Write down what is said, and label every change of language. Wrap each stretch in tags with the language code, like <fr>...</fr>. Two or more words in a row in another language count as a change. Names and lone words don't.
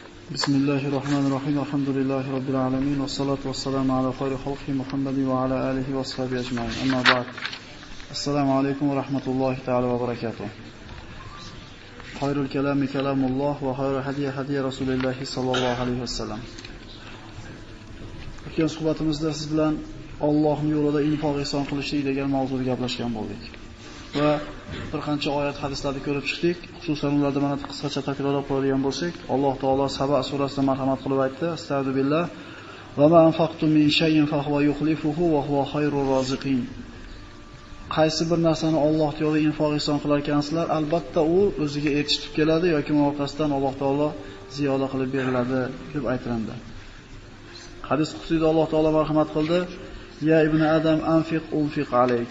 <ar>بسم الله الرحمن الرحيم. الحمد لله رب العالمين والصلاة والسلام على خير خلق محمد وعلى آله وصحبه أجمعين. أما بعد. السلام عليكم ورحمة الله تعالى وبركاته. خير الكلام كلام الله وخير هدي رسول الله صلى الله عليه وسلم.</ar> <uz>O'tgan suhbatimizda siz bilan Allohning yo'lida infoq ihson qilishlik degan mavzuda gaplashgan bo'ldik. Va bir qancha oyat hadislarni ko'rib chiqdik. Xususan ularda mana qisqacha takrorlab qo'yadigan bo'lsak, Alloh taolo Saba surasida marhamat qilib aytdi:</uz> <ar>"أستغفر الله وما أنفقتم من شيء فهو يخلفه وهو خير الرازقين."</ar> <uz>Qaysi bir narsani Alloh yo'lida infoq ihson qilar ekansizlar, albatta u o'ziga yetishib keladi yoki orqasidan Alloh taolo ziyoda qilib beriladi deb aytiladi. Hadis qudusida Alloh taolo marhamat qildi:</uz> <ar>"يا ابن آدم أنفق أنفق عليك."</ar>